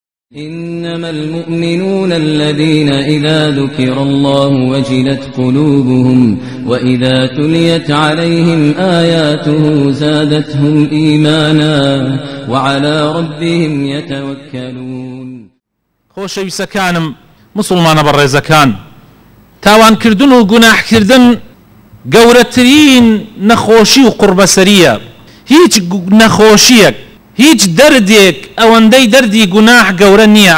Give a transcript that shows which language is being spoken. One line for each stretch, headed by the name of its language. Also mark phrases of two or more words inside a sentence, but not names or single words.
Arabic: إنما المؤمنون الذين إذا ذكر الله وجلت قلوبهم وإذا تليت عليهم آياته زادتهم إيمانا وعلى ربهم يتوكلون.
Central Kurdish: خۆشەویستەکانم مسلمانە بەڕێزەکان، تاوانکردن و گوناحکردن گەورەترین نەخۆشی و قوربەسەریە. هیچ نەخۆشیەک، هیچ دەردێک ئەوەندەی دەردی گوناح گەورە نییە.